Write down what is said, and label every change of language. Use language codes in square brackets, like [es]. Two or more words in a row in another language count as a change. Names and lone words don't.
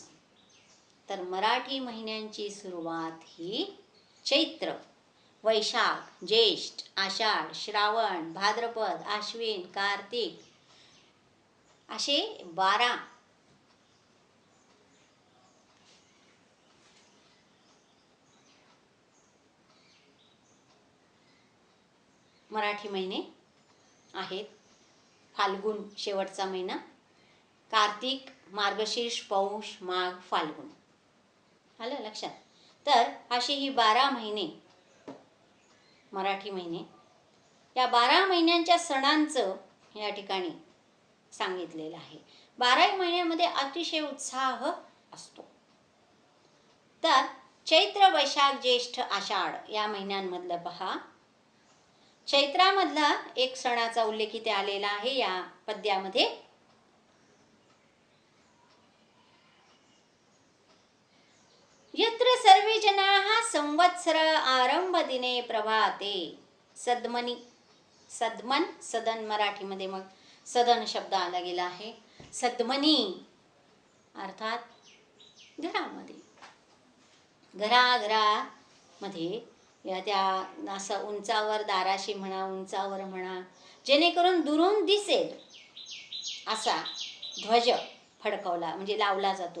[mr] तर मराठी महिन्यांची सुरुवात ही चैत्र, वैशाख, ज्येष्ठ, आषाढ, श्रावण, भाद्रपद, आश्विन, कार्तिक असे 12 मराठी महिने आहेत. फाल्गुन शेवटचा महिना, कार्तिक, मार्गशीर्ष, पौष, माघ, फाल्गुन. आलं लक्षात? तर अशी ही 12 महिने मराठी महिने. या 12 महिन्यांच्या सणांचं या ठिकाणी सांगितलेलं आहे. 12 महिन्यामध्ये अतिशय उत्साह असतो. तर चैत्र, वैशाख, ज्येष्ठ, आषाढ या महिन्यांमधलं पहा. चैत्रामधला एक सणाचा उल्लेख इथे आलेला आहे या पद्यामध्ये. [sa] यत्र सर्वे जनाः संवत्सर आरंभ दिने प्रभाते. सद्मनी, सद्मन, [mr] सदन मराठीमध्ये मग सदन शब्द आला गेला आहे. सद्मनी अर्थात घरामध्ये, घराघरामध्ये या त्या असं उंचावर दाराशी म्हणा, उंचावर म्हणा, जेणेकरून दुरून दिसेल असा ध्वज फडकवला म्हणजे लावला जातो.